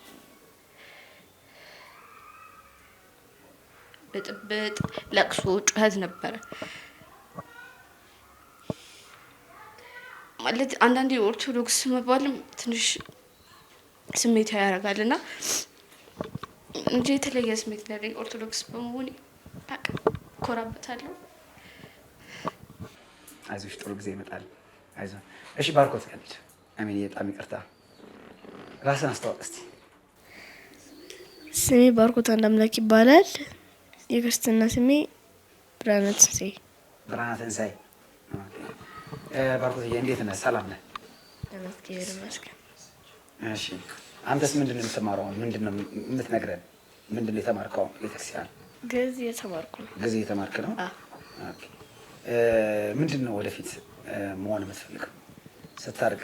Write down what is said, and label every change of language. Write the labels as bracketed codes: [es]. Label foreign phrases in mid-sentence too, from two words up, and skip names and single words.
[am] ብጥብጥ፣ ለቅሶ፣ ጩኸት ነበረ። ማለት አንዳንዴ ኦርቶዶክስ መባልም ትንሽ ስሜት ያደርጋልና እንጂ የተለየ ስሜት ያለኝ ኦርቶዶክስ በመሆኔ እኮራበታለሁ። አይዞሽ ጥሩ ጊዜ ይመጣል። አይዞ እሺ። ባርኮት ያለች አሜን። በጣም ይቅርታ። ራስን አስተዋውቅ እስቲ። ስሜ ባርኮት አንዳምላክ ይባላል። የክርስትና ስሜ ብርሃነ ትንሳኤ። ብርሃነ ትንሳኤ። ባርኮት እንዴት ነህ? ሰላም ነህ? ተመስገን ይመስገን። እሺ አንተስ ምንድን ነው የምትማረው? ምንድን ነው የምትነግረን? ምንድን ነው የተማርከው? ቤተክርስቲያን ግዕዝ እየተማርኩ ነው። ግዕዝ እየተማርክ ነው? ኦኬ። ምንድን ነው ወደፊት መሆን የምትፈልገው ስታድግ?